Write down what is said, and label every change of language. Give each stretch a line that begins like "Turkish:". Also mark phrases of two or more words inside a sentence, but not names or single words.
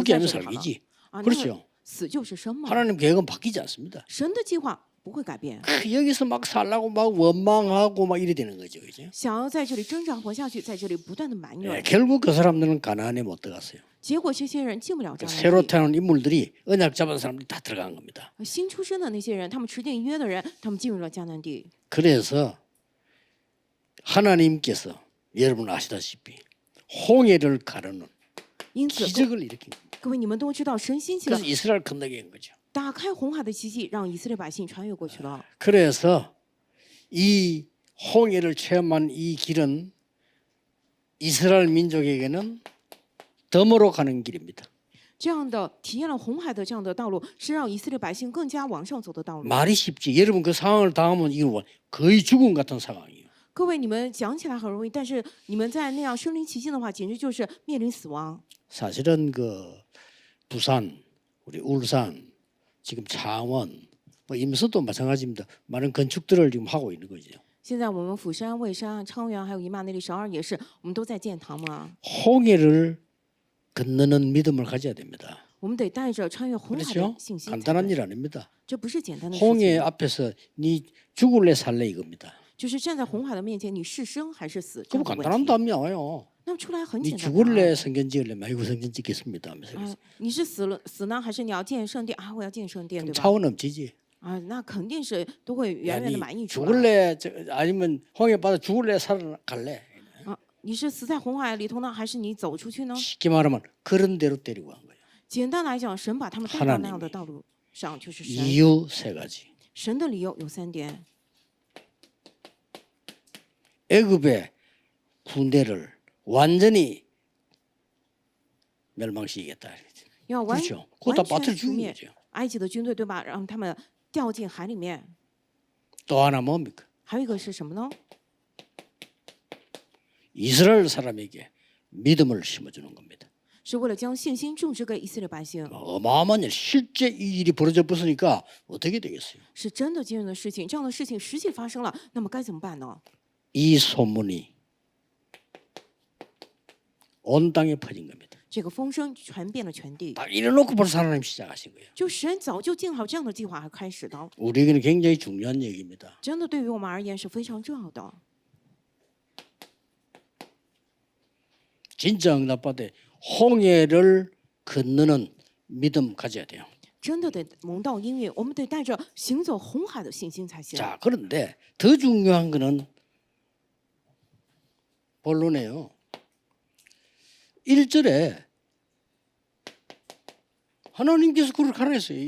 Korean: 죽기
Chinese: 在
Korean: 하면
Chinese: 这里好了。
Korean: 살기지.
Chinese: 啊，那
Korean: 그렇죠.
Chinese: 死就是生嘛。
Korean: 하나님 계획은 바뀌지 않습니다.
Chinese: 神的计划不会改变，
Korean: 여기서 막 살라고 막 원망하고 막 이래 되는 거죠, 그죠?
Chinese: 想要在这里挣扎活下去，在这里不断的埋怨，
Korean: 결국 그 사람들은 가나안에 못 들어갔어요.
Chinese: 结果这些人进不了迦南
Korean: 새로
Chinese: 地。
Korean: 태어난 인물들이 언약 잡은 사람들이 다 들어간 겁니다.
Chinese: 新出生的那些人，他们持定约的人，他们进入了迦南地。
Korean: 그래서 하나님께서 여러분 아시다시피 홍해를 가르는
Chinese: 因此，
Korean: 기적을 일으킨 겁니다.
Chinese: 各位你们都知道，神兴起了
Korean: 그래서 이스라엘 건너게 한 거죠.
Chinese: 打开红海的奇迹，让以色列百姓穿越过去了。
Korean: 그래서 이 홍해를 체험한 이 길은 이스라엘 민족에게는 덤으로 가는 길입니다.
Chinese: 这样的体验了红海的这样的道路，是让以色列百姓更加往上走的道路。
Korean: 말이 쉽지. 여러분 그 상황을 당하면 이건 거의 죽음 같은 상황이에요.
Chinese: 各位，你们讲起来很容易，但是你们在那样身临其境的话，简直就是面临死亡。
Korean: 사실은 그 부산, 우리 울산, 지금 창원, 뭐 임서도 마찬가지입니다. 많은 건축들을 지금 하고 있는 거죠.
Chinese: 现在我们釜山、蔚山、昌原还有姨妈那里、首尔也是，我们都在建堂嘛。
Korean: 홍해를 건너는 믿음을 가져야 됩니다.
Chinese: 我们得带着穿越红海的
Korean: 그렇죠?
Chinese: 信心才
Korean: 간단한
Chinese: 对，
Korean: 일 아닙니다.
Chinese: 这不是简单的事
Korean: 홍해
Chinese: 情，
Korean: 앞에서 네 죽을래 살래 이겁니다.
Chinese: 就是站在红海的面前，你是生还是死这
Korean: 그럼
Chinese: 样的
Korean: 간단한
Chinese: 问题。
Korean: 답이 나와요.
Chinese: 那么出来很
Korean: 네
Chinese: 简单的答
Korean: 죽을래
Chinese: 案
Korean: 성전 지을래 아이고 성전 짓겠습니다 하면서
Chinese: 啊，你是死呢，还是你要建圣殿啊？我要建圣殿，
Korean: 그럼
Chinese: 对吧？
Korean: 차원 넘치지.
Chinese: 啊，那肯定是都会
Korean: 야,
Chinese: 远远的
Korean: 네
Chinese: 满意出来。
Korean: 죽을래 아니면 홍해 바다 죽을래 살아갈래.
Chinese: 啊，你是死在红海里头呢，还是你走出去呢？
Korean: 쉽게 말하면 그런 대로 데리고 간 거예요.
Chinese: 简单来讲，神把他们带到那样的道路上，就是神。
Korean: 이유 세 가지.
Chinese: 神的理由有3点：
Korean: 애굽의 군대를 완전히 멸망시키겠다.
Chinese: 要完
Korean: 그렇죠. 그거 다
Chinese: 完
Korean: 빠뜨려
Chinese: 全除
Korean: 죽인
Chinese: 灭
Korean: 거죠.
Chinese: 埃及的军队，对吧？让他们掉进海里面。
Korean: 또 하나 뭡니까?
Chinese: 还有一个是什么呢？
Korean: 이스라엘 사람에게 믿음을 심어주는 겁니다.
Chinese: 是为了将信心种植给以色列百姓，
Korean: 어마어마한 일, 실제 이 일이 벌어져 버으니까 어떻게 되겠어요?
Chinese: 是真的惊人的事情。这样的事情实际发生了，那么该怎么办呢？
Korean: 이 소문이 온 땅에 퍼진 겁니다.
Chinese: 这个风声传遍了全地，
Korean: 딱 이래놓고 벌써 하나님 시작하신 거예요.
Chinese: 就神早就定好这样的计划而开始的，
Korean: 우리에게는 굉장히 중요한 얘기입니다.
Chinese: 真的对于我们而言是非常重要的。
Korean: 진짜 응답받아 홍해를 건너는 믿음 가져야 돼요.
Chinese: 真的得蒙到应允，我们得带着行走红海的信心才行。
Korean: 자, 그런데 더 중요한 거는 본론이에요. 1절에 하나님께서 그를 가라 했어요.